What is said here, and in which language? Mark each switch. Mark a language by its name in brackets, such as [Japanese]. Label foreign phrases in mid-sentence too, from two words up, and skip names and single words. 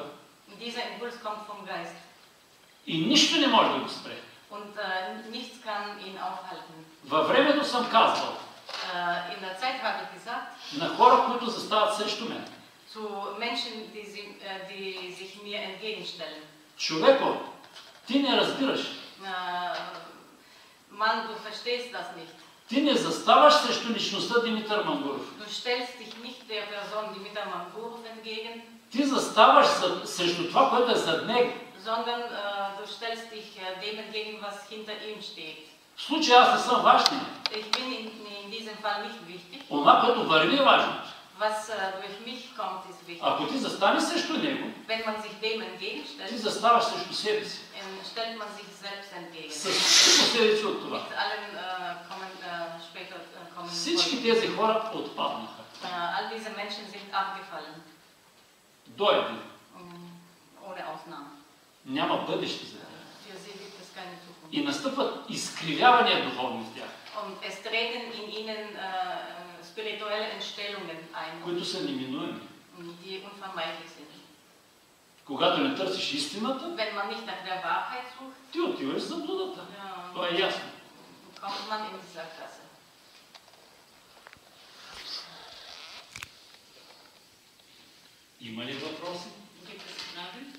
[German] Dieser Impuls kommt vom Geist. [Bulgarian] И нищо не може да го спре. [German] Und nichts kann ihn aufhalten. [Bulgarian] Във времето съм казвал [German] In der Zeit habe ich gesagt, [Bulgarian] на хора, които застават срещу мен: [German] zu Menschen, die sich mir entgegenstellen. [Bulgarian] Човеко, ти не разбираш. [German] Mann, du verstehst das nicht. [Bulgarian] Ти не заставаш срещу личността Димитър Мангуров. [German] Du stellst dich nicht der Person Dimitar Mangurov entgegen, [Bulgarian] Ти заставаш срещу това, което е зад него. [German] sondern du stellst dich dem entgegen, was hinter ihm steht. [Bulgarian] В случая аз не съм важен. [German] Ich bin in diesem Fall nicht wichtig. [Bulgarian] Това, което върви, е важно. [German] Was durch mich kommt, ist wichtig. [Bulgarian] Ако ти застанеш срещу него, [German] Wenn man sich dem [Bulgarian] ти [German] entgegenstellt, [Bulgarian] заставаш срещу себе си. [German] stellt man sich selbst entgegen. [Bulgarian] С всички последици от това. [German] Mit allen später kommenden [Bulgarian] Всички [German] Folgen. [Bulgarian] тези хора отпаднаха. [German] All diese Menschen sind abgefallen, [Bulgarian] До един. [German] ohne Ausnahme. [Bulgarian] Няма бъдеще за тях. [German] Für sie gibt es keine Zukunft. [Bulgarian] И настъпват изкривявания духовни в тях, [German] Und es treten in ihnen spirituelle Entstellungen ein, [Bulgarian] които са неминуеми. [German] die unvermeidlich sind. [Bulgarian] Когато не търсиш истината, [German] Wenn man nicht nach der Wahrheit sucht, [Bulgarian] ти отиваш за блудата. Това е ясно. [German] kommt man in die Sackgasse. [Bulgarian] Има ли въпроси? [German] Gibt es Fragen?